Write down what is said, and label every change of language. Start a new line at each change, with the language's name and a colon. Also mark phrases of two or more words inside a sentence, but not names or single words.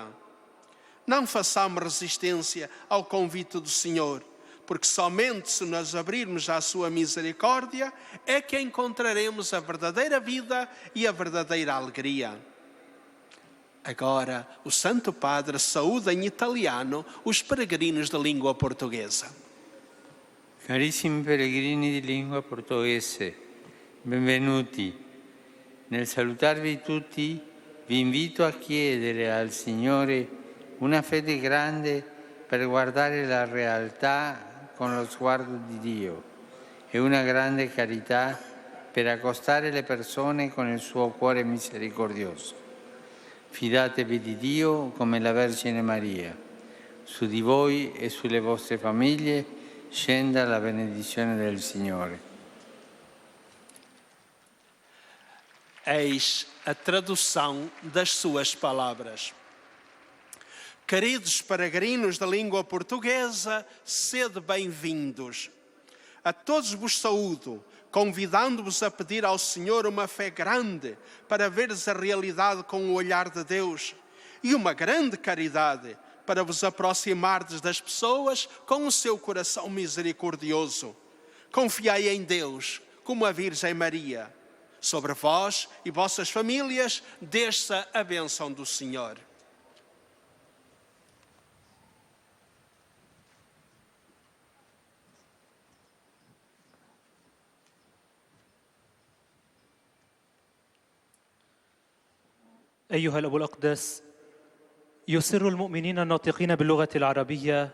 Portuguese: Não façamos resistência ao convite do Senhor, porque somente se nos abrirmos à sua misericórdia é que encontraremos a verdadeira vida e a verdadeira alegria. Agora, o Santo Padre saúda em italiano os peregrinos da língua portuguesa.
Italian: Carissimi peregrini di lingua portoghese, benvenuti. Nel salutarvi tutti, vi invito a chiedere al Signore una fede grande per guardare la realtà con lo sguardo di Dio e una grande carità per accostare le persone con il suo cuore misericordioso. Fidatevi di Dio come la Vergine Maria. Su di voi e sulle vostre famiglie scenda la benedizione del Signore.
Portuguese: Eis a tradução das suas palavras. Queridos peregrinos da língua portuguesa, sede bem-vindos. A todos vos saúdo, convidando-vos a pedir ao Senhor uma fé grande para veres a realidade com o olhar de Deus e uma grande caridade para vos aproximardes das pessoas com o seu coração misericordioso. Confiai em Deus, como a Virgem Maria. Sobre vós e vossas famílias desça a bênção do Senhor.
Arabic: أيها الأب الأقدس، يسر المؤمنين الناطقين باللغة العربية